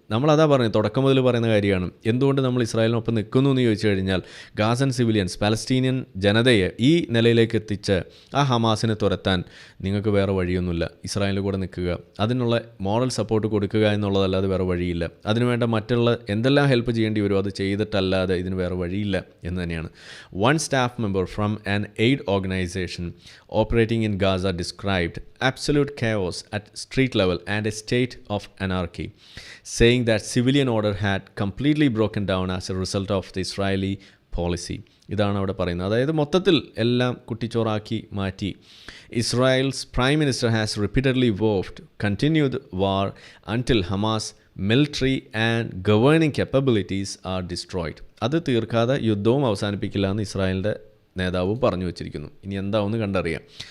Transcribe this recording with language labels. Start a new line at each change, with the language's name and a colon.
Malayalam: നമ്മളതാ പറയുന്നത്, തുടക്കം മുതൽ പറയുന്ന കാര്യമാണ്. എന്തുകൊണ്ട് നമ്മൾ ഇസ്രായേലിനൊപ്പം നിൽക്കുന്നു എന്ന് ചോദിച്ചു കഴിഞ്ഞാൽ, ഗാസൻ സിവിലിയൻസ്, പലസ്തീനിയൻ ജനതയെ ഈ നിലയിലേക്ക് എത്തിച്ച് ആ ഹമാസിനെ തുരത്താൻ നിങ്ങൾക്ക് വേറെ വഴിയൊന്നുമില്ല. ഇസ്രായേലിൻ്റെ കൂടെ നിൽക്കുക, അതിനുള്ള മോറൽ സപ്പോർട്ട് കൊടുക്കുക എന്നുള്ളതല്ലാതെ വേറെ വഴിയില്ല. അതിനുവേണ്ട മറ്റുള്ള എന്തെല്ലാം ഹെൽപ്പ് ചെയ്യേണ്ടി വരുമോ അത് ചെയ്തിട്ടല്ലാതെ ഇതിന് വേറെ വഴിയില്ല എന്ന് തന്നെയാണ്.
English: One staff member from an aid organisation operating in Gaza described absolute chaos at street level and a state of anarchy, saying that civilian order had completely broken down as a result of the Israeli policy.
Malayalam: ഇതാണ് അവിടെ പറയുന്നത്. അതായത് മൊത്തത്തിൽ എല്ലാം കുട്ടിച്ചോറാക്കി മാറ്റി.
English: Israel's prime minister has repeatedly vowed continued war until Hamas military and governing capabilities are destroyed.
Malayalam: അത് തീർക്കാതെ യുദ്ധവും അവസാനിപ്പിക്കില്ല എന്ന് ഇസ്രായേലിൻ്റെ നേതാവും പറഞ്ഞു വച്ചിരിക്കുന്നു. ഇനി എന്താവെന്ന് കണ്ടറിയാം.